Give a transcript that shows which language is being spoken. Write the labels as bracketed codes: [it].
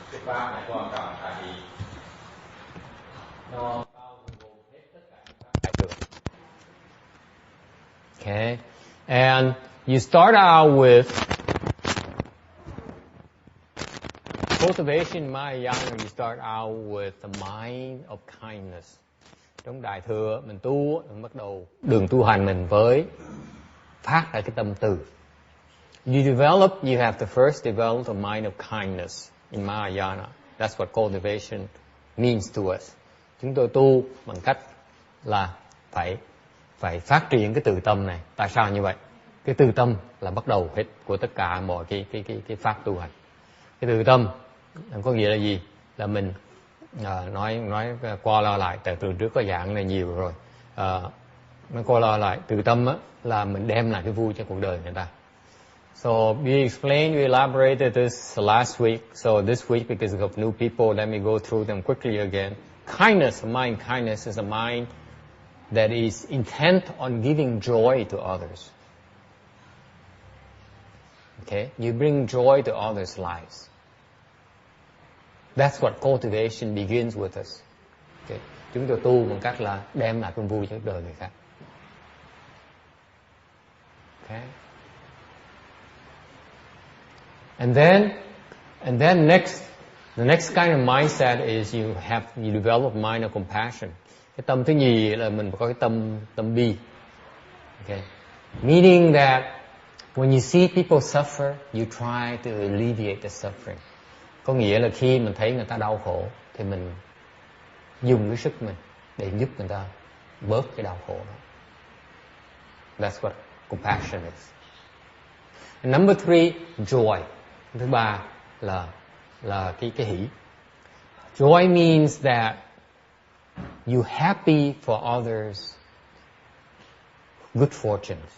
[vi] Cái pháp này quan trọng tại vì nó bao gồm hết tất cả các pháp đại thừa. [en] Okay, and you start out with cultivation in Mahayana. You start out with the mind of kindness. [vi] Trong đại thừa mình tu, mình bắt đầu đường tu hành mình với phát ra cái tâm từ. [en] You have to first develop the mind of kindness in Mahayana. That's what cultivation means to us. [vi] Chúng tôi tu bằng cách là phải phát triển cái từ tâm này. Tại sao như vậy? Cái từ tâm là bắt đầu hết của tất cả mọi cái pháp tu hành. Cái từ tâm có nghĩa là gì? Là mình nói qua lo lại, từ trước có giảng này nhiều rồi. Nói qua lo lại, từ tâm á, là mình đem lại cái vui cho cuộc đời người ta. [en] So we elaborated this last week. So this week, because of new people, let me go through them quickly again. Kindness, kindness is a mind that is intent on giving joy to others. Okay, you bring joy to others' lives. That's what cultivation begins with us. Okay. [vi] Chúng tôi tu bằng cách là đem lại cái vui cho đời người khác. Okay. [en] And then the next kind of mindset is you develop mind of compassion. [vi] Cái tâm thứ nhì là mình có cái tâm bi. [en] Okay. Meaning that when you see people suffer, you try to alleviate the suffering. [vi] Có nghĩa là khi mình thấy người ta đau khổ thì mình dùng cái sức mình để giúp người ta bớt cái đau khổ đó. [en] That's what compassion is. And number 3, joy. [vi] Thứ ba là cái hỷ. [en] Joy means that you happy for others good fortunes.